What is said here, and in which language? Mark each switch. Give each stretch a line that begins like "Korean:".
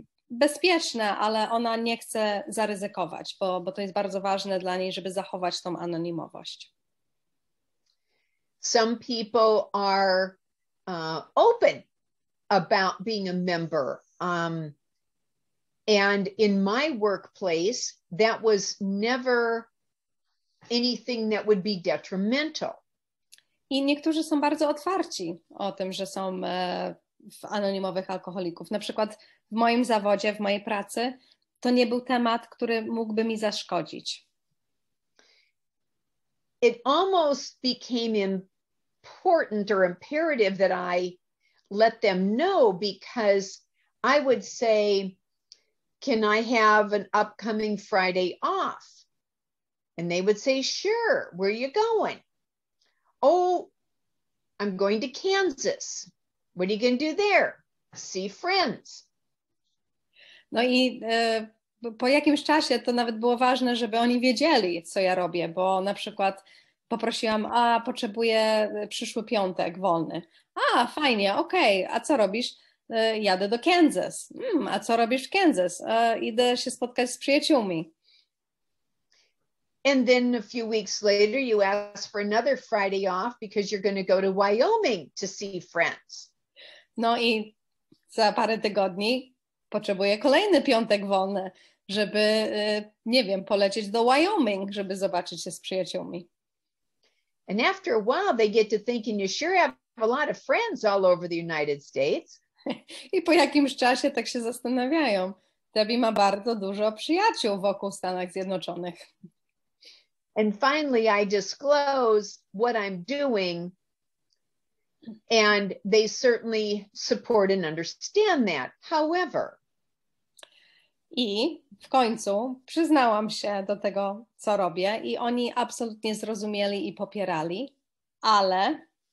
Polish: bezpieczne, ale ona nie chce zaryzykować, bo to jest bardzo ważne dla niej, żeby zachować tą anonimowość.
English: Some people are open about being a member. And in my workplace, that was never anything that would be detrimental.
Polish: I niektórzy są bardzo otwarci o tym, że są w anonimowych alkoholików. Na przykład w moim zawodzie, w mojej pracy, to nie był temat, który mógłby mi zaszkodzić.
English: It almost became important or imperative that I let them know, because I would say, can I have an upcoming Friday off? And they would say, sure. Where are you going? Oh, I'm going to Kansas. What are you going to do there? See friends.
Polish: No i po jakimś czasie to nawet było ważne, żeby oni wiedzieli, co ja robię, bo na przykład poprosiłam, potrzebuję przyszły piątek wolny. Fajnie, okej, a co robisz? Jadę do Kansas. A co robisz w Kansas? Idę się spotkać z przyjaciółmi.
English: And then a few weeks later, you ask for another Friday off because you're going to go to Wyoming to see friends.
Polish: No i za parę tygodni potrzebuję kolejny piątek wolny, żeby, nie wiem, polecieć do Wyoming, żeby zobaczyć się z przyjaciółmi.
English: And after a while, they get to thinking you sure have a lot of friends all over the United States.
Polish: I po jakimś czasie tak się zastanawiają. Debbie ma bardzo dużo przyjaciół wokół Stanach Zjednoczonych.
English: And finally, I disclose what I'm doing, and they certainly support and understand that. However,
Polish: i w końcu przyznałam się do tego, co robię, i oni absolutnie zrozumieli i popierali, ale